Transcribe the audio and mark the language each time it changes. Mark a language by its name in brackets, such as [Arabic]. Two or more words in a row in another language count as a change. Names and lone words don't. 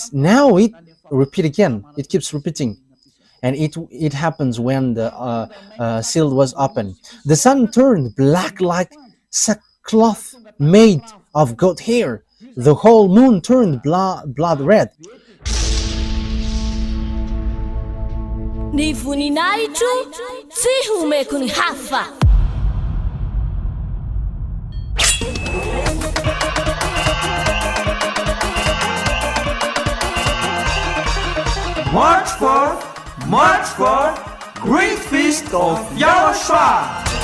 [English] Now it repeat again. It keeps repeating. And it happens when the seal was opened. The sun turned black like sackcloth made of goat hair. The whole moon turned blood red. [Malagasy] Ny voninahitro tsy homeko ny hafa. [English] March 4, Great Feast of YAHOSHUAH.